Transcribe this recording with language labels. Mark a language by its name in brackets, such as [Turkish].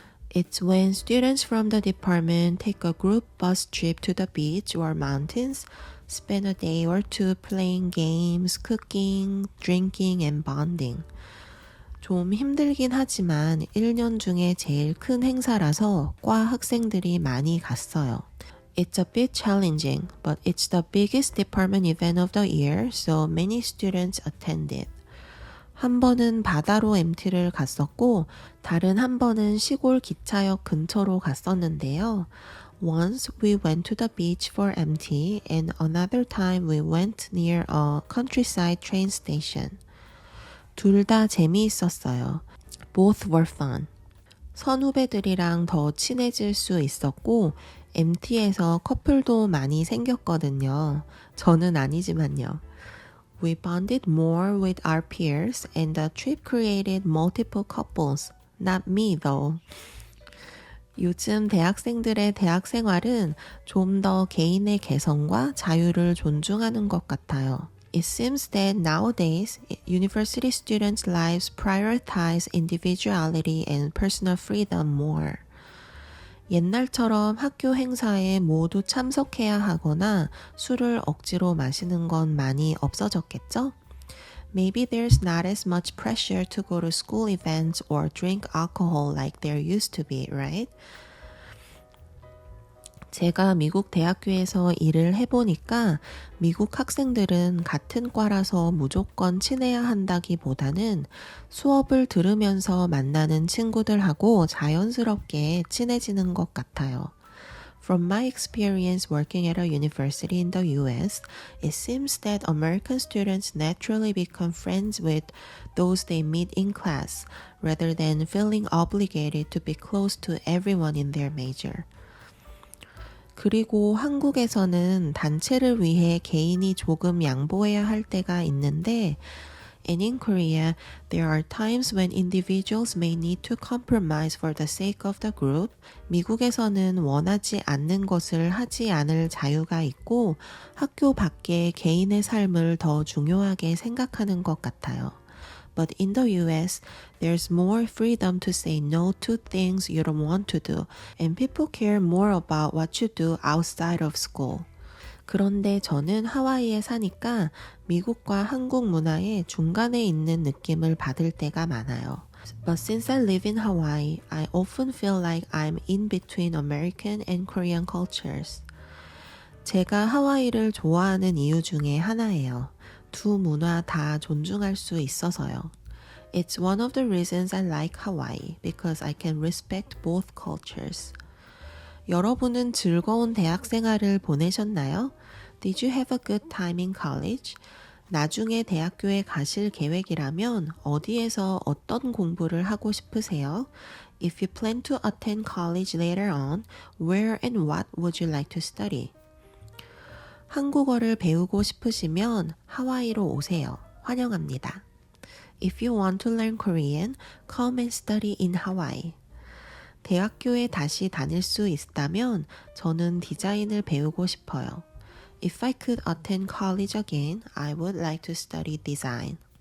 [English] It's when students from the department take a group bus trip to the beach or mountains, spend a day or two playing games, cooking, drinking, and bonding. [Korean] 좀 힘들긴 하지만 1년 중에 제일 큰 행사라서 과 학생들이 많이 갔어요. [English] It's a bit challenging, but it's the biggest department event of the year, so many students attended. [Korean] 한 번은 바다로 MT를 갔었고 다른 한 번은 시골 기차역 근처로 갔었는데요. [English] Once we went to the beach for MT and another time we went near a countryside train station. [Korean] 둘 다 재미있었어요. [English] Both were fun. [Korean] 선후배들이랑 더 친해질 수 있었고 MT에서 커플도 많이 생겼거든요. 저는 아니지만요. [English] We bonded more with our peers and the trip created multiple couples. Not me though. [Korean] 요즘 대학생들의 대학 생활은 좀 더 개인의 개성과 자유를 존중하는 것 같아요. [English] It seems that nowadays, university students' lives prioritize individuality and personal freedom more. [Korean] 옛날처럼 학교 행사에 모두 참석해야 하거나 술을 억지로 마시는 건 많이 없어졌겠죠? [English] Maybe there's not as much pressure to go to school events or drink alcohol like there used to be, right? [Korean] 제가 미국 대학교에서 일을 해보니까 미국 학생들은 같은 과라서 무조건 친해야 한다기보다는 수업을 들으면서 만나는 친구들하고 자연스럽게 친해지는 것 같아요. [English] From my experience working at a university in the US, it seems that American students naturally become friends with those they meet in class, rather than feeling obligated to be close to everyone in their major. [Korean] 그리고 한국에서는 단체를 위해 개인이 조금 양보해야 할 때가 있는데, [English] and in Korea, there are times when individuals may need to compromise for the sake of the group. [Korean] 미국에서는 원하지 않는 것을 하지 않을 자유가 있고 학교 밖에 개인의 삶을 더 중요하게 생각하는 것 같아요. [English] But in the US, there's more freedom to say no to things you don't want to do, and people care more about what you do outside of school. [Korean] 그런데 저는 하와이에 사니까 미국과 한국 문화의 중간에 있는 느낌을 받을 때가 많아요. [English] But since I live in Hawaii, I often feel like I'm in between American and Korean cultures. [Korean] 제가 하와이를 좋아하는 이유 중에 하나예요. 두 문화 다 존중할 수 있어서요. [English] It's one of the reasons I like Hawaii, because I can respect both cultures. [Korean] 여러분은 즐거운 대학 생활을 보내셨나요? [English] Did you have a good time in college? [Korean] 나중에 대학교에 가실 계획이라면 어디에서 어떤 공부를 하고 싶으세요? [English] If you plan to attend college later on, where and what would you like to study? [Korean] 한국어를 배우고 싶으시면 하와이로 오세요. 환영합니다. [English] If you want to learn Korean, come and study in Hawaii. [Korean] 대학교에 다시 다닐 수 있다면 저는 디자인을 배우고 싶어요. [English] If I could attend college again, I would like to study design.